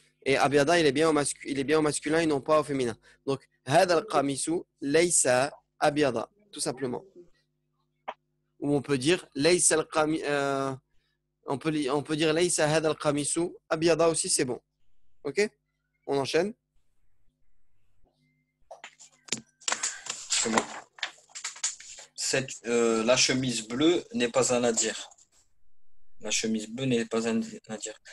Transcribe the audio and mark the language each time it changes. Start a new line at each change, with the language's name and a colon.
French: Et abiada, il est bien au masculin et non pas au féminin.
Arabic: Donc, هذا القميص ليس أبيض,
French: tout simplement. Ou on peut dire
Arabic: ليس القميص,
French: on peut dire
Arabic: ليس هذا القميص أبيض
French: aussi, c'est bon. Ok? On enchaîne. C'est bon. La chemise bleue n'est pas un nadir. La chemise bleue n'est pas un nadir.